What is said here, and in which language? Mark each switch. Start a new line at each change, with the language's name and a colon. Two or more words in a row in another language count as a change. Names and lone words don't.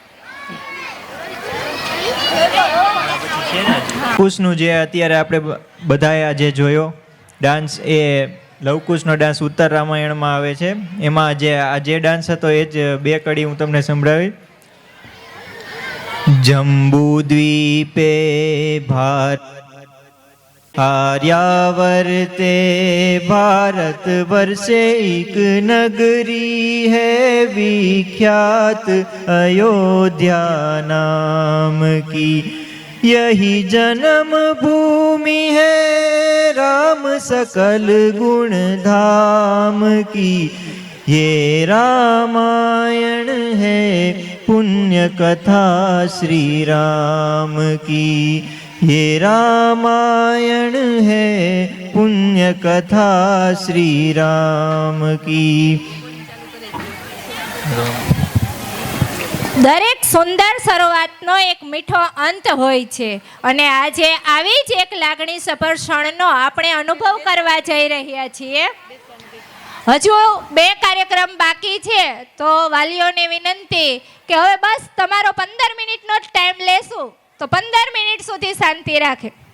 Gujarati: કુશનું જે અત્યારે આપણે બધાએ આજે જોયો ડાન્સ, એ લવકુશનો ડાન્સ ઉત્તર રામાયણમાં આવે છે. એમાં જે ડાન્સ હતો એ જ બે કડી હું તમને સંભળાવી.
Hindi: जंबू द्वीपे आर्यावर्ते भारत वर्षे एक नगरी है विख्यात अयोध्या नाम की. यही जन्म भूमि है राम सकल गुण धाम की, ये रामायण है पुण्य कथा श्री राम की, ये रामायण है पुण्य कथा श्री राम की।
Gujarati: દરેક સુંદર શરૂઆતનો એક મીઠો અંત હોય છે અને આજે આવી જ એક લાગણી સભર ક્ષણનો આપણે અનુભવ કરવા જઈ રહ્યા છીએ. હજુ 2 કાર્યક્રમ બાકી છે તો વાલીઓને વિનંતી કે હવે બસ તમારો 15 મિનિટનો જ ટાઈમ લેશું તો 15 મિનિટ સુધી શાંતિ રાખે.